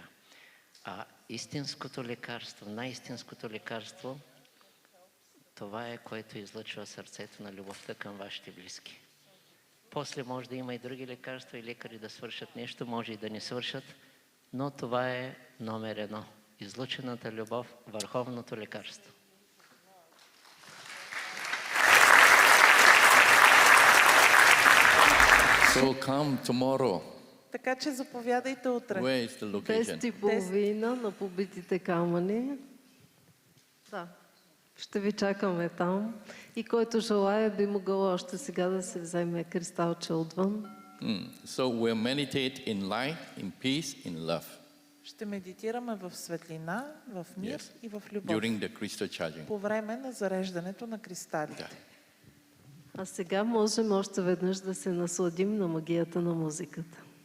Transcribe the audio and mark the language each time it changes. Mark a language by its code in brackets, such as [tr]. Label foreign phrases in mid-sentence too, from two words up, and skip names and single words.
[bg] А истинското лекарство, най-истинското лекарство, това е, което излъчва сърцето на любовта към вашите близки. После може да има и други лекарства и лекари да свършат нещо, може и да не свършат, но това е номер едно. Излъчената любов, върховното лекарство. [en] So come tomorrow. [bg] Така че заповядайте утре. [en] Where is the location? [bg] 10:30 на побитите камъни. Да, ще ви чакаме там. И който желая, би могъл още сега да се вземе кристалче отвън. [en] So we'll meditate in light, in peace, in love [bg] Ще медитираме в светлина, в мир [en] Yes. [bg] и в любов. [en] during the crystal charging. [bg] По време на зареждането на кристалите. Да. А сега можем още веднъж да се насладим на магията на музиката.